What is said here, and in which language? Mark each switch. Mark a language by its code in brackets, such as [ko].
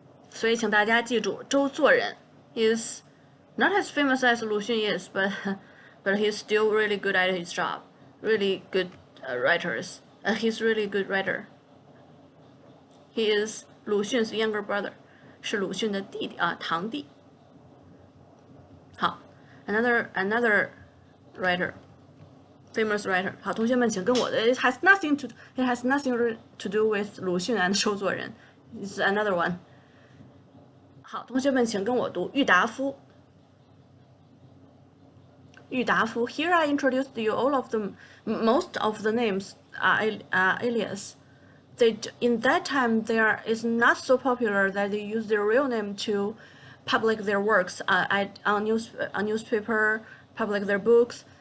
[zh] 所以请大家记住， [en] 周作人 is not as famous as Lu Xun is, but he's still really good at his job. Really good writers. He's really good writer. He is 鲁迅 's younger brother. [zh] 是鲁迅的弟弟啊，堂弟。好 ， [en] another writer. famous writer。好， [zh] 同学们请跟我的 [en] it has nothing to do with 鲁迅 and 周作人 ，is another one。 [zh] 好，同学们请跟我读郁达夫。 [en] 郁达夫 Here I introduced you all of them. Most of the names are alias. In that time, is not so popular that they use their real name to publish their works on newspaper, publish their books.